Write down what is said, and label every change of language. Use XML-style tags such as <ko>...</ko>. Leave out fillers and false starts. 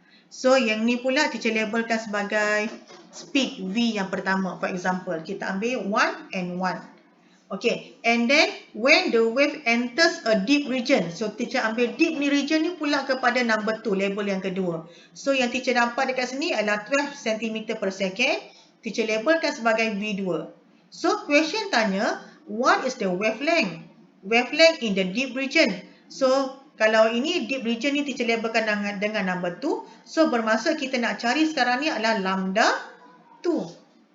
<ms>So yang ni pula teacher labelkan sebagai speed V yang pertama.</ms> <en>For example, kita ambil 1 and 1. Okay, and then when the wave enters a deep region,</en> <ms>so teacher ambil deep ni region ni pula kepada number 2, label yang kedua. So yang teacher dapat dekat sini adalah 12 cm per second. Teacher labelkan sebagai V2.</ms> <en>So question tanya, what is the wavelength? Wavelength in the deep region.</en> <ms>So kalau ini deep region ni teacher labelkan dengan number 2. So bermaksud kita nak cari sekarang ni adalah lambda 2.</ms>